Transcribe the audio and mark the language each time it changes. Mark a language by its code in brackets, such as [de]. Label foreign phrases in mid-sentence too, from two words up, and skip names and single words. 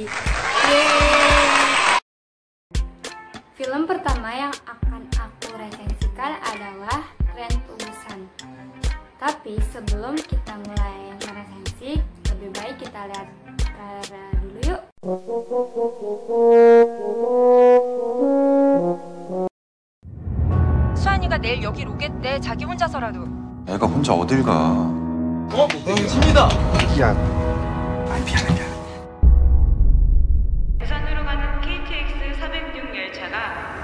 [id] Yeay! Film pertama yang akan aku resensikan adalah Train to Busan. Tapi sebelum kita mulai meresensi, lebih baik kita lihat trailer dulu yuk. [ko] 수환이가 내일 여길 오겠대. 자기 혼자서라도. 애가 혼자 어딜 가? 집니다. 야, 미안해. 부산으로 가는 KTX 406 열차가